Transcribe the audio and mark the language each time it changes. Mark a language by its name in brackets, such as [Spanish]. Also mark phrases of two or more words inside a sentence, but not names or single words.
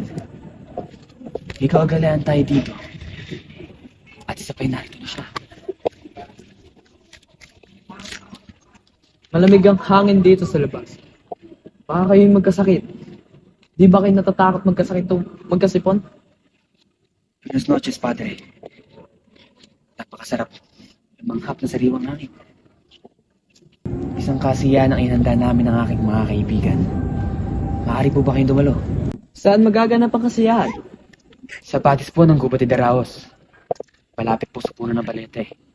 [Filipino] Ikaw agalaan tayo dito. At isa pa'y narito na siya. Malamig ang hangin dito sa labas. Baka kayo'y magkasakit. Di ba kayo natatakot magkasakit o magkasipon? [Spanish] Buenas noches, Padre. [Filipino] Napakasarap. Manghap na sariwang hangin. Isang kasiyahan ang inanda namin ng aking mga kaibigan. Maaari po ba kayong dumalo? Saan magaganap ang kasiyahan? Sa batis po ng Gubat de Daraos. Malapit po sa puno ng Balete.